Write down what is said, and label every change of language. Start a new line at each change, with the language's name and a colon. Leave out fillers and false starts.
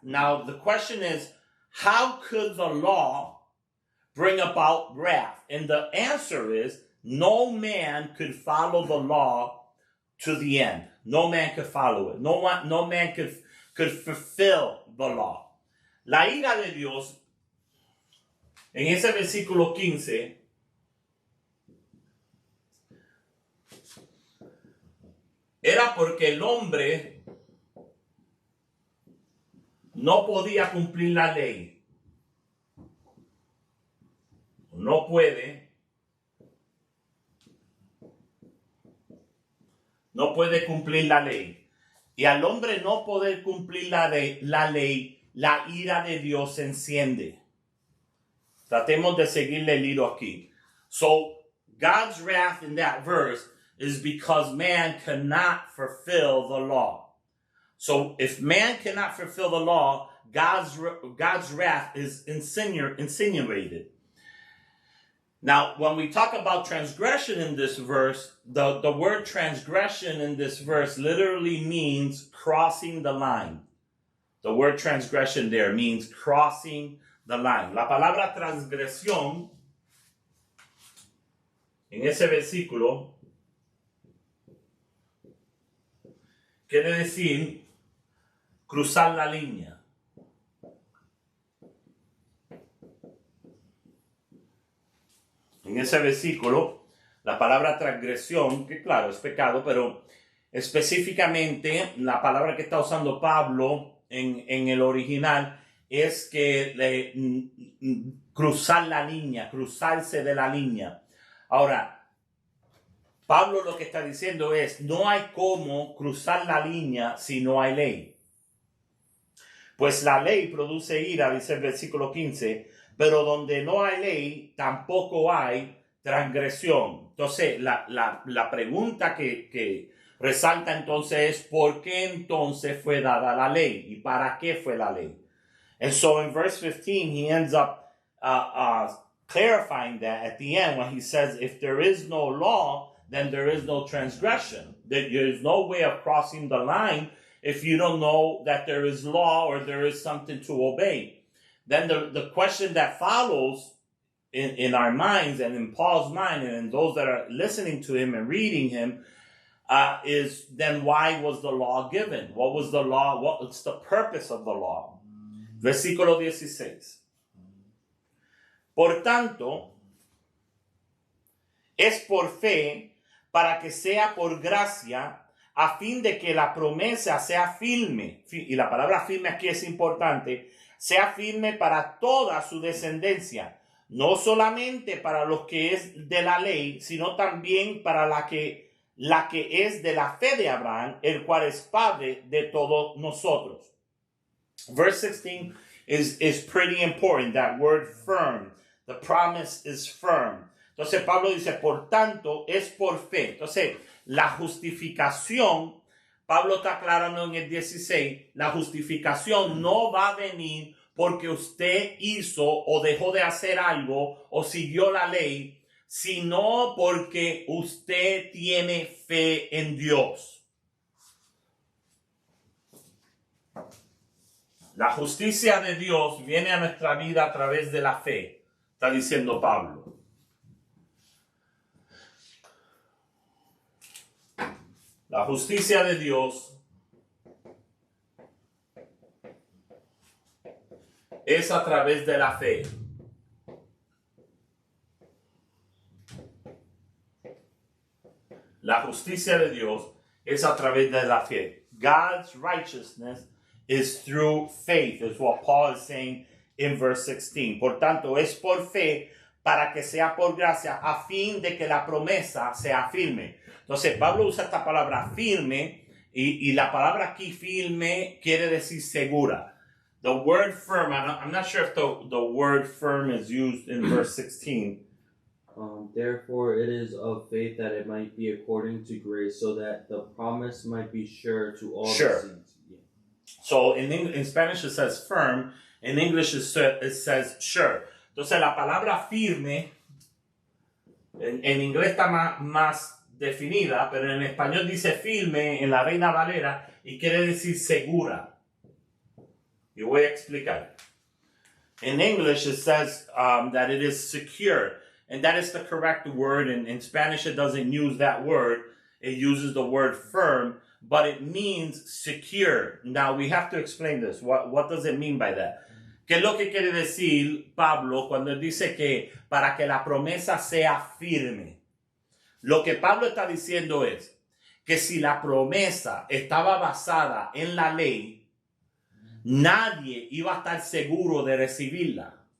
English: Now, the question is, how could the law bring about wrath? And the answer is, no man could follow the law to the end. No man could follow it. No man could fulfill the law.
Spanish: La ira de Dios, en ese versículo 15, era porque el hombre no podía cumplir la ley. No puede cumplir la ley. Y al hombre no poder cumplir la ley, la ira de Dios se enciende. Tratemos de seguirle el hilo aquí.
English: So, God's wrath in that verse is because man cannot fulfill the law. So, if man cannot fulfill the law, God's wrath is insinuated. Now, when we talk about transgression in this verse, the word transgression in this verse literally means crossing the line. The word transgression there means crossing the line.
Spanish: La palabra transgresión en ese versículo quiere decir cruzar la línea. En ese versículo, la palabra transgresión, que claro, es pecado, pero específicamente la palabra que está usando Pablo en el original es que cruzar la línea, cruzarse de la línea. Ahora, Pablo lo que está diciendo es, no hay cómo cruzar la línea si no hay ley. Pues la ley produce ira, dice el versículo 15, pero donde no hay ley, tampoco hay transgresión. Entonces, la pregunta que resalta entonces es, ¿por qué entonces fue dada la ley? ¿Y para qué fue la ley?
English: And so in verse 15, he ends up clarifying that at the end when he says, if there is no law, then there is no transgression. There is no way of crossing the line if you don't know that there is law or there is something to obey. Then the question that follows in our minds and in Paul's mind and in those that are listening to him and reading him is then why was the law given? What was the law? What's the purpose of the law?
Spanish: Versículo 16. Por tanto, es por fe para que sea por gracia, a fin de que la promesa sea firme, y la palabra firme aquí es importante, sea firme para toda su descendencia, no solamente para los que es de la ley, sino también para la que es de la fe de Abraham, el cual es padre de todos nosotros.
English: Verse 16 is pretty important, that word firm. The promise is firm.
Spanish: Entonces Pablo dice, por tanto, es por fe. Entonces, la justificación, Pablo está aclarando en el 16, la justificación no va a venir porque usted hizo o dejó de hacer algo o siguió la ley, sino porque usted tiene fe en Dios. La justicia de Dios viene a nuestra vida a través de la fe, está diciendo Pablo. La justicia de Dios es a través de la fe. La justicia de Dios es a través de la fe.
English: God's righteousness is through faith, is what Paul is saying in verse 16.
Spanish: Por tanto, es por fe para que sea por gracia, a fin de que la promesa sea firme. Entonces, Pablo usa esta palabra firme, y la palabra aquí firme quiere decir segura.
English: The word firm, I'm not sure if the word firm is used in verse 16. Therefore, it is of faith that it might be according to grace, so that the promise might be sure to all the saints. Yeah. So in Spanish it says firm, in English it says sure.
Spanish: Entonces la palabra firme en inglés está más definida, pero en español dice firme en la Reina Valera y quiere decir segura. Y voy a explicar.
English: In English it says that it is secure. And that is the correct word. In Spanish, it doesn't use that word. It uses the word firm, but it means secure. Now, we have to explain this. What does it mean by that?
Spanish: ¿Qué es lo que quiere decir Pablo cuando él dice que para que la promesa sea firme? Lo que Pablo está diciendo es que si la promesa estaba basada en la ley, nadie iba a estar seguro de recibirla.